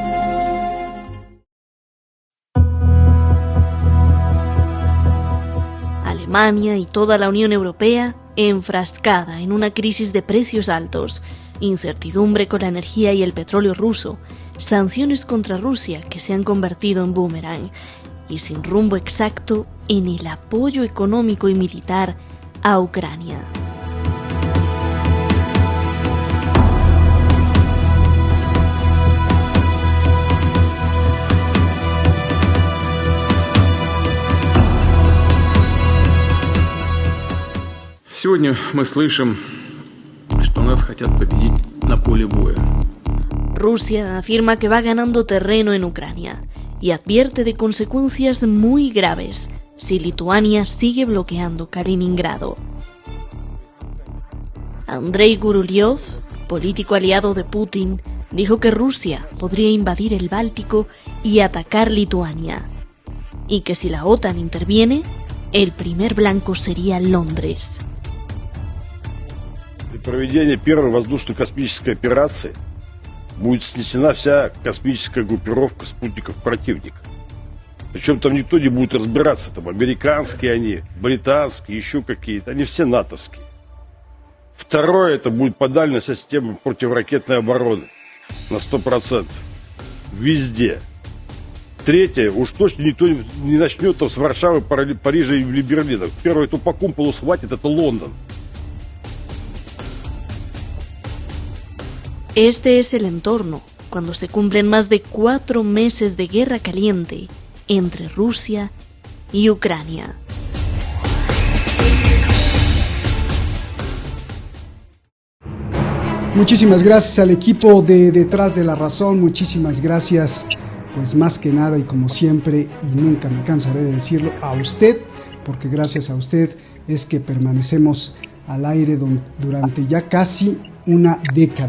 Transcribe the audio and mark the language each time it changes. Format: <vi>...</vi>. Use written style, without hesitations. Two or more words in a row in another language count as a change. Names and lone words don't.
<es>Alemania y toda la Unión Europea enfrascada en una crisis de precios altos, incertidumbre con la energía y el petróleo ruso, sanciones contra Rusia que se han convertido en boomerang y sin rumbo exacto en el apoyo económico y militar a Ucrania.</es> <ru>Сегодня мы слышим, что нас хотят победить на поле боя.</ru> <es>Rusia afirma que va ganando terreno en Ucrania y advierte de consecuencias muy graves si Lituania sigue bloqueando Kaliningrado. Andrei Guruliov, político aliado de Putin, dijo que Rusia podría invadir el Báltico y atacar Lituania, y que si la OTAN interviene, el primer blanco sería Londres.</es> <ru>При проведении первой воздушно-космической операции будет снесена вся космическая группировка спутников противника. Причем там никто не будет разбираться, там американские они, британские, еще какие-то, они все натовские. Второе, это будет по дальности системы противоракетной обороны на 100%. Везде. Третье, уж точно никто не начнет там с Варшавы, Парижа или Берлина. Первое, кто по кумполу схватит, это Лондон.</ru> <es>Este es el entorno cuando se cumplen más de 4 meses de guerra caliente entre Rusia y Ucrania. Muchísimas gracias al equipo de Detrás de la Razón, muchísimas gracias, pues más que nada y como siempre, y nunca me cansaré de decirlo, a usted, porque gracias a usted es que permanecemos al aire durante ya casi una década.</es>